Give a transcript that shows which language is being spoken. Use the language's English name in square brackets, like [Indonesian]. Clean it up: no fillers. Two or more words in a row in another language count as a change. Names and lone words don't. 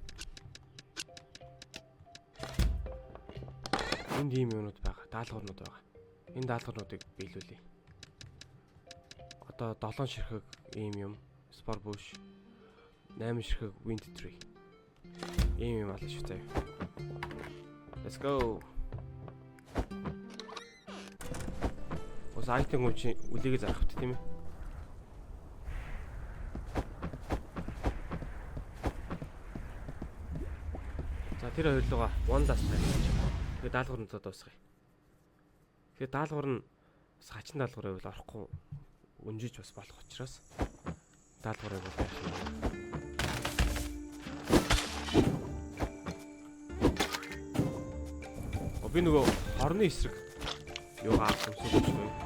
[Mongolian] Энд ийм юмнууд байгаа. Даалгаврууд байгаа. Энэ даалгавруудыг биелүүлье. Одоо 7 ширхэг ийм юм, [English] spore bush, [Mongolian] 8 ширхэг [English] wind tree. [Mongolian] Ийм юм аль шүү заяа. [English] Let's go. [Mongolian] Ус айтем үлээгээ зарах хэрэгтэй тийм ээ. За тэр хоёрлогоо [English] one last time [Mongolian] гэж. Тэгээ даалгаврын дуусгая. Тэгээ даалгавар нь бас хачин даалгавар байвал орохгүй өнжиж бас болох учраас даалгаврыг бол байх юм. Би нөгөө хорны эсрэг юугаа авсан юм.